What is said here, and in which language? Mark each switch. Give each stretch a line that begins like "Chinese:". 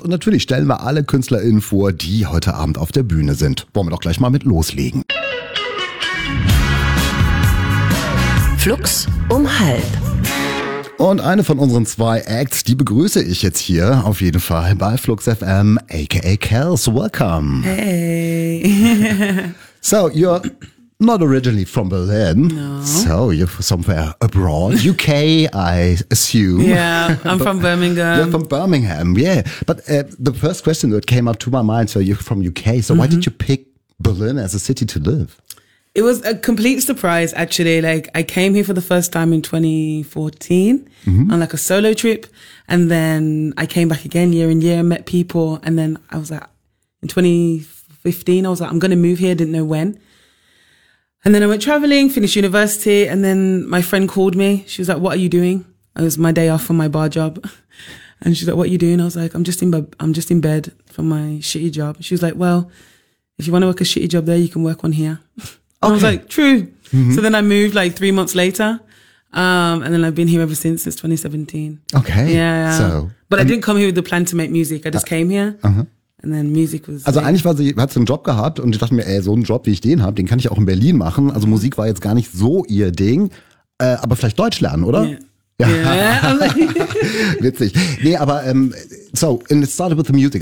German: Und natürlich stellen wir alle KünstlerInnen vor, die heute Abend auf der Bühne sind. Wollen wir doch gleich mal mit loslegen. Flux um halb. Und eine von unseren zwei Acts, die begrüße ich jetzt hier auf jeden Fall bei Flux FM, aka Kels.
English: Welcome. Hey. So, you're not originally from Berlin. No. So, you're somewhere abroad. UK, I assume. Yeah, I'm from Birmingham. You're from Birmingham, yeah. But the first question that came up to my mind, so you're from UK, so mm-hmm. Why did you pick Berlin as a city to live? It was a complete surprise, actually. Like, I came here for the first time in 2014 mm-hmm. on like a solo trip. And then I came back again year in year, met people. And then I was like, in 2015, I was like, I'm going to move here. Didn't know when. And then I went traveling, finished university. And then my friend called me. She was like, what are you doing? It was my day off from my bar job. And she's like, what are you doing? I was like, I'm just in bed from my shitty job. She was like, well, if you want to work a shitty job there, you can work one here. Okay. I was like, true. Mm-hmm. So then I moved like 3 months later. And then I've been here ever since 2017. Okay. Yeah. So, but I didn't come here with the plan to make music. I just came here. Uh-huh. And then music was.
German: Also eigentlich war sie, hat sie einen Job gehabt und ich dachte mir, ey, so einen Job, wie ich den habe, den kann ich auch in Berlin machen. Also Musik war jetzt gar nicht so ihr Ding. Aber vielleicht Deutsch lernen, oder?
English: Yeah.
German: Ja. Witzig. Nee, aber,
English: so, and it started with the music.